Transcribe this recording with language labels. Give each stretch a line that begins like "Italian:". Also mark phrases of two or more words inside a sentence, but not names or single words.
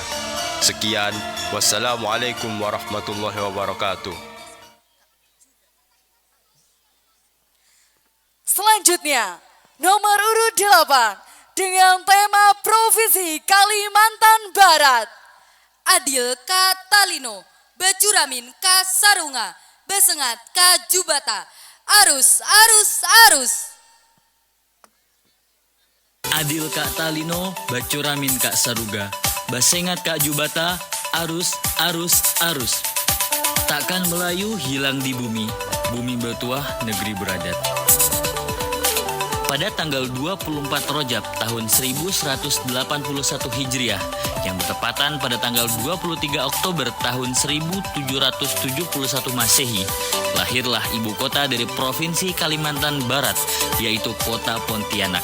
Arabic: Sekian, wassalamualaikum warahmatullahi wabarakatuh.
Indonesian: Selanjutnya, nomor urut 8 dengan tema Provinsi Kalimantan Barat.
Kendayan: Adil K. Talino, Bacuramin K. Sarunga, Basengat K. Jubata. Arus, arus, arus. Adil Kak Talino, Bacuramin Kak Saruga, Basengat Kak Jubata, arus, arus, arus.
Malay: Takkan Melayu hilang di bumi, bumi bertuah negeri beradat.
Indonesian: Pada tanggal 24 Rojab tahun 1181 Hijriah yang bertepatan pada tanggal 23 Oktober tahun 1771 Masehi, lahirlah ibu kota dari Provinsi Kalimantan Barat, yaitu Kota Pontianak.